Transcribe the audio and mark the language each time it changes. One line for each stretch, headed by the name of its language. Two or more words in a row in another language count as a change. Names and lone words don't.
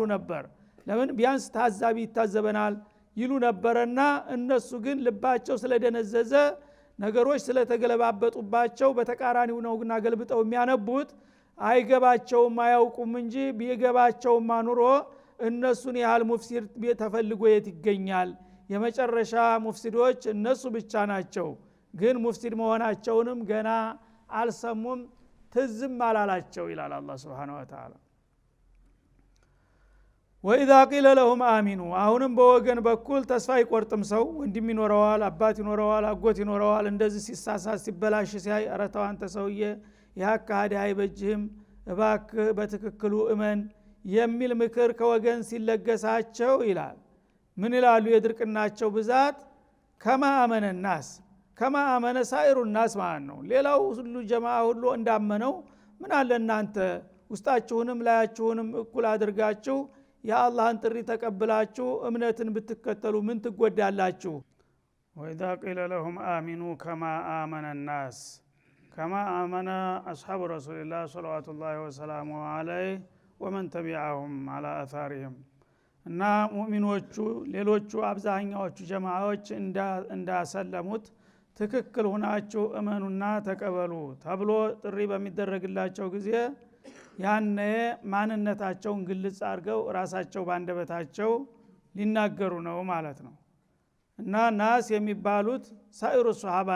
Amharic: ነበር ለምን ቢያንስ ታዛቢ ይታዘበናል ይሉ ነበርና እነሱ ግን ልባቸው ስለደነዘዘ ነገሮች ስለተገለባበጡባቸው በተቃራኒው ነውና ገልብጠው የሚያነቡት አይገባቸውም አያውቁም እንጂ ቢገባቸውም ኑሮ እነሱን ያህል ሙፍሲድ ተፈልጎ የት ይገኛል የመጨረሻ ሙፍሲዶች እነሱ ብቻ ናቸው ግን ሙፍሲድ መሆናቸውንም ገና አልሰሙም ትዝም አላላቸው ይላል አላህ
Arabic: سبحانه وتعالى وإذا قيل لهم آمنوا
Amharic: አሁንም በወገን በኩል ተስፋ ይቆርጥም ሰው ወንድም ይኖረዋል አባት ይኖረዋል አጎት ይኖረዋል እንደዚህ ሲሳሳት ሲበላሽ ሲያይ አረታው አንተ ሰውዬ ያካሃዲ አይበጅህም እባክህ በትክክሉ እመን የሚል ምክር ከወገን ሲለገሳቸው ይላል ምን ይላሉ የድርቅናቸው ብዛት
Arabic: كما آمن الناس كما آمن سائر الناس
Amharic: ማለት ነው ሌላው ሁሉ ጀማዓ ሁሉ እንዳመነው ምን አለ እናንተ ውስጣችሁንም ላያችሁንም እኩል አድርጋችሁ የአላህን ጥሪ ተቀብላችሁ እምነትን ብትከተሉ ምን ትጎዳላችሁ
Arabic: وإذا قيل لهم آمنوا كما آمن الناس كما آمن أصحاب رسول الله صلوات الله وسلامه عليه ومن تبعهم على أثارهم እና
Amharic: ሙእሚኖቹ ሌሎቹ አብዛኛዎቹ ጀማዓዎች እንዳሰለሙት ትክክል ሆናችሁ እመኑና ተቀበሉ ተብሎ ጥሪ በሚደረግላቸው ጊዜ ያነ ማንነታቸውን ግልጽ አድርገው ራሳቸው ባንደበታቸው ሊናገሩ ነው ማለት ነው እና ናስ የሚባሉት
Arabic: سائر الصحابة